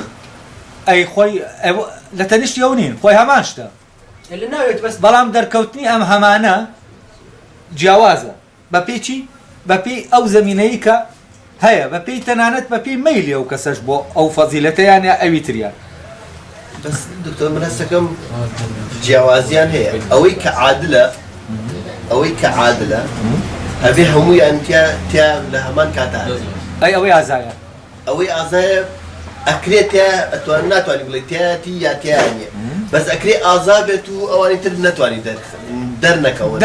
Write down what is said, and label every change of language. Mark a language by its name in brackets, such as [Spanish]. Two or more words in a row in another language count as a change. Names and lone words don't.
[Central Kurdish] ئەی خۆی لە تەنیشتی ئەو نین خۆی هەمان شتە لە ناوێت بەس بەڵام دەرکەوتنی ئەم هەمانە جیاوازە بە پێی بە پێی ئەو زەمینەی کە هەیە بە پێی تەنانەت بە پێی مەیلی ئەو کەسەش بۆ ئەو فەزیلەتەیان یا ئەوی تریان [Arabic] بس دكتور من هسه [Central Kurdish] جیاوازیان هەیە ئەوەی کە عادلە ئەوەی کە عادلە ئەبێ هەموویان تیا لە هەمان کاتا ئەی ئەوەی ئازایە ئەوەی ئازایە ئەکرێت ناتوانانی بڵێ تیاتی یا تیانە بەس ئەکرێ ئازا بێت و ئەوانی تر ناتوانانی دەرنەکەون